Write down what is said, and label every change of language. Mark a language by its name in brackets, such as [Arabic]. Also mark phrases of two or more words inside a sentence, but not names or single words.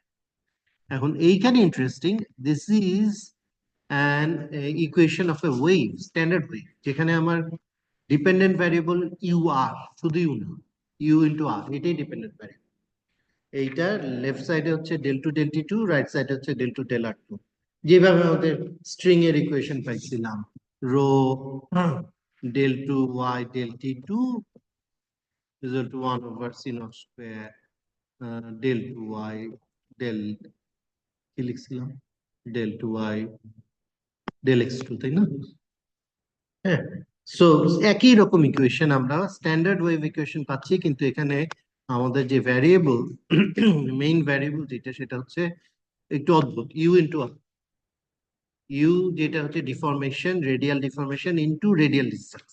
[Bangla] এখন এইখানে ইন্টারেস্টিং, [English] this is an equation of a wave, standard wave, [Bangla] যেখানে আমার [English] dependent variable u r, [Bangla] শুধু ইউ না, [English] u into r, [Bangla] এটাই [English] dependent variable. [Bangla] এইটা [English] left side [Bangla] হচ্ছে [English] del 2 del t 2, right side [Bangla] হচ্ছে [English] del 2 del r 2, [Bangla] যেভাবে আমাদের স্ট্রিং এর ইকুয়েশন পাইছিলাম, রো [English] del 2 y del t2 is equal to 1 over c naught square del 2 y del, [Bangla] কি লিখছিলাম, [English] del 2 y del x2, [Bangla] তাই না? হ্যাঁ, সো একই রকম ইকুয়েশন আমরা [English] standard wave equation [Bangla] পাচ্ছি, কিন্তু এখানে আমাদের যে ভ্যারিয়েবল, [English] main variable [Bangla] যেটা, সেটা হচ্ছে একটু অদ্ভুত, [English] u into u, [Bangla] যেটা হচ্ছে ডিফরমেশন, [English] radial deformation into radial distance.